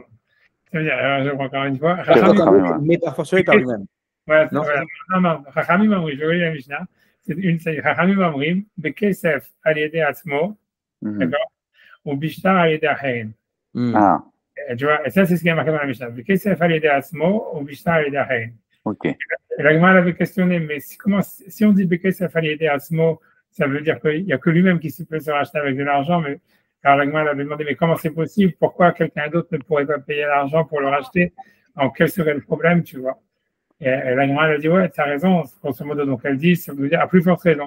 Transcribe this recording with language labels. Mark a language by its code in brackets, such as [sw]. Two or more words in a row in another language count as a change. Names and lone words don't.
[fr] C'est-à-dire, je vois encore une fois. Mais par force, par lui-même. Ouais, non, [he] חכמים אמרי, [fr] je relis la Mishnah. [he] C'est חכמים אמרי, בכסף על ידי עצמו, [fr] d'accord, ou [he] בשטר על ידי אחרים. [fr] Tu vois, et ça, c'est ce qui est marqué dans la Mishnah. [he] בכסף על ידי עצמו, ou בשטר על ידי אחרים. [fr] Ok. Et la Gemara avait questionné, mais si on dit [he] בכסף על ידי עצמו, [fr] ça veut dire qu'il n'y a que lui-même qui peut se racheter avec de l'argent, mais alors la Gemara avait demandé, mais comment c'est possible? Pourquoi quelqu'un d'autre ne pourrait pas payer l'argent pour le racheter? Alors, quel serait le problème, tu vois? Et la Gemara a dit, ouais, tu as raison, grosso modo. Donc, elle dit, ça veut dire, à plus forte raison.